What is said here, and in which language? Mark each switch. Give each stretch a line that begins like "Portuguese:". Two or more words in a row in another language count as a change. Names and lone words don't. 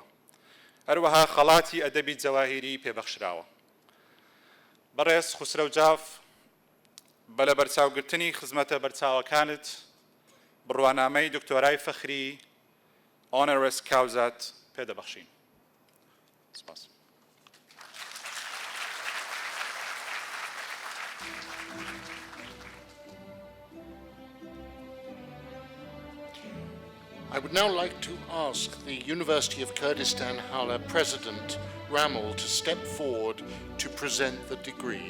Central Kurdish: هەروەها خەڵاتی ئەدەبی جەواهیری پێبەخشراوە. بەڕێز خسرەو جاف بە لە بەرچاوگرتنی خزمەتە بەرچاوەکانت بڕوانامەی دکتۆرای فەخری
Latin: Honoris Causa
Central Kurdish: پێدەبەخشین. سپاس.
English: I would now like to ask the University of Kurdistan Hala President Ramel to step forward to present the degree.